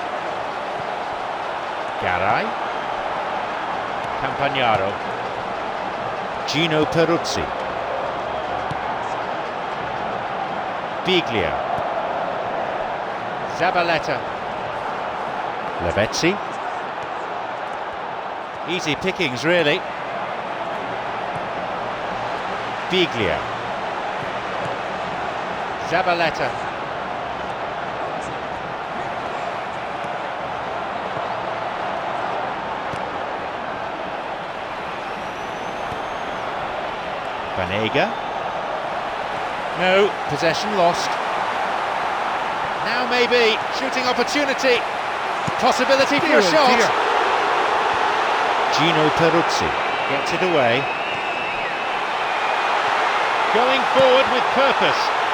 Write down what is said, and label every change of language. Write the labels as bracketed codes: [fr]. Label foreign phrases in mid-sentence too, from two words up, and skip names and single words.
[en] Garay. Campagnaro. Gino Peruzzi. Biglia. Zabaleta. Lavezzi. Easy pickings, really. Biglia. Zabaleta. Banega. No, possession lost. Now maybe, shooting opportunity. Possibility for a shot. Dear. Gino Peruzzi gets it away. Going forward with purpose.